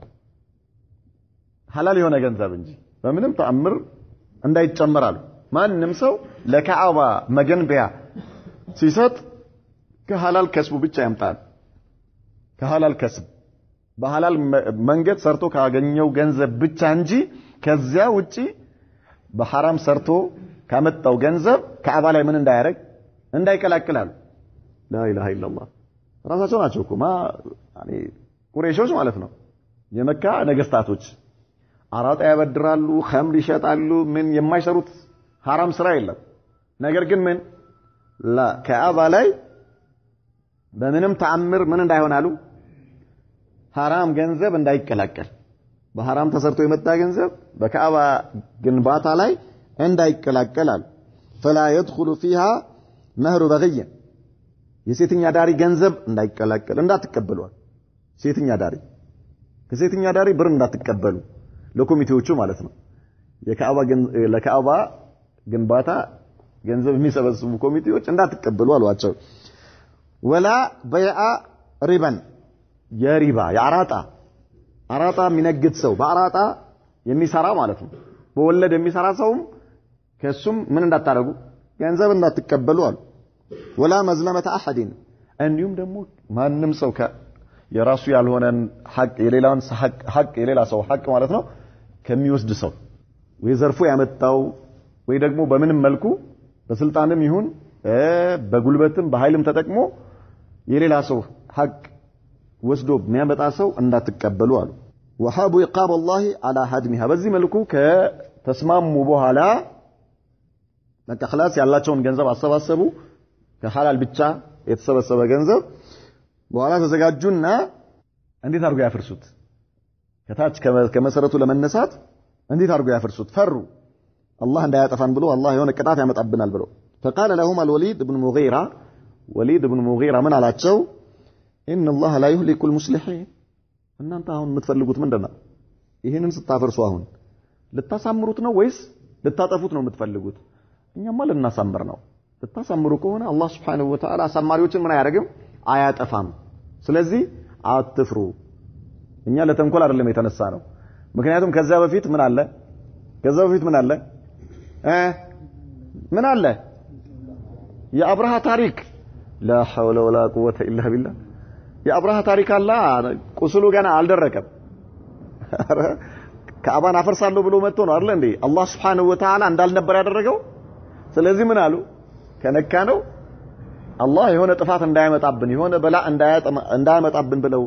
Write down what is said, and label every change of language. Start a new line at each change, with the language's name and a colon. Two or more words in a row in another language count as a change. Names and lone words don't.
Amharic: ሐላል የሆነ ገንዘብ እንጂ በምንም ተአምር እንዳይጨመራሉ ማንንም ሰው ለካዕባ መገንቢያ ሲሰጥ ከሐላል ከስቡ ብቻ ያምጣል ከሐላል ከስብ በሐላል መንገድ ሰርቶ ካገኘው ገንዘብ ብቻ እንጂ ከዚያ ውጪ በሐራም ሰርቶ ካመጣው ገንዘብ ካዕባ ላይ ምን እንዳያረግ እንዳይቀላቅላሉ
Arabic: لا اله الا الله
Amharic: ራሳቸው ናቸው እኮ ቁረይሾች ማለት ነው የመካ ነገስታቶች አራጣ ያበድራሉ ኸምር ይሸጣሉ ምን የማይሰሩት ሐራም ስራ የለም ነገር ግን ምን ካዕባ ላይ በምንም ተአምር ምን እንዳይሆናሉ ሐራም ገንዘብ እንዳይቀላቀል በሐራም ተሰርቶ የመጣ ገንዘብ በካዕባ ግንባታ ላይ እንዳይቀላቀላል
Arabic: فلا يدخل فيها مهر بغي
Amharic: የሴተኛ ዳሪ ገንዘብ እንዳይቀላቀል እንዳትቀበሉት ሴተኛ ዳሪ ከሴተኛ ዳሪ ብር እንዳትቀበሉ ለኮሚቴዎቹ ማለት ነው ለካዕባ ግንባታ ገንዘብ የሚሰበስቡ ኮሚቴዎች እንዳትቀበሉ አሏቸው
Arabic: ولا بيع ربا
Amharic: የሪባ አራጣ የሚነግድ ሰው በአራጣ የሚሰራ ማለት ነው በወለድ የሚሰራ ሰውም ከሱም ምን እንዳታረጉ ገንዘብ እንዳትቀበሉ አሉ
Arabic: ولا مظلمه احد
Amharic: እንዲሁም ደግሞ ማንንም ሰው የራሱ ያልሆነን ሐቅ የሌላውን ሐቅ የሌላ ሰው ሐቅ ማለት ነው ከሚወስድ ሰው ወይ ዘርፎ ያመጣው ወይ ደግሞ በምንም መልኩ በስልጣንም ይሁን በጉልበትም በኃይልም ተጠቅሞ የሌላ ሰው ሐቅ ወስዶ የሚያመጣ ሰው እንዳትቀበሉ አሉ
Arabic: وحاب يقاب الله على هدمها
Amharic: በዚህ መልኩ ከተስማሙ በኋላ በቃ خلاص ያላቸውን ገንዘብ አሰባሰቡ ከሐላል ብቻ የተሰበሰበ ገንዘብ በኋላ ተዘጋጁና እንዴት አድርገው ያፈርሱት ከታች ከመሰረቱ ለመነሳት እንዴት አድርገው ያፈርሱት ፈሩ አላህ እንዳያጠፋን ብሎ አላህ የሆነ ቅጣት ያመጣብናል ብሎ
Arabic: فقال لهم الوليد
Amharic: بن مغيرة ምን አላቸው
Arabic: ان الله لا يهلك المصلحين
Amharic: እናንተ አሁን የምትፈልጉት ምንድነው ይሄንን ስታፈርሱ አሁን ልታሳምሩት ነው ወይስ ልታጠፉት ነው የምትፈልጉት እኛማ ልናሳምር ነው ልታሳምሩ ከሆነ አላህ
Arabic: سبحانه وتعالى
Amharic: አሳማሪዎችን ምን አያደርግም አያጠፋም ስለዚህ አትፍሩ እኛ ለተንኮል አይደለም የተነሳ ነው ምክንያቱም ከዛ በፊት ምን አለ የአብርሃ ታሪክ
Arabic: لا حول ولا قوة إلا بالله
Amharic: የአብርሃ ታሪክ አላ ቁስሉ ገና አልደረቀም ካዕባን አፈርሳለሁ ብሎ መጥቶ ነው አይደል እንዴ አላህ
Arabic: سبحانه وتعالى
Amharic: እንዳልነበር ያደረገው ስለዚህ ምን አሉ ከነካ ነው አላህ የሆነ ጥፋት እንዳያመጣብን የሆነ በላ እንዳያመጣብን ብለው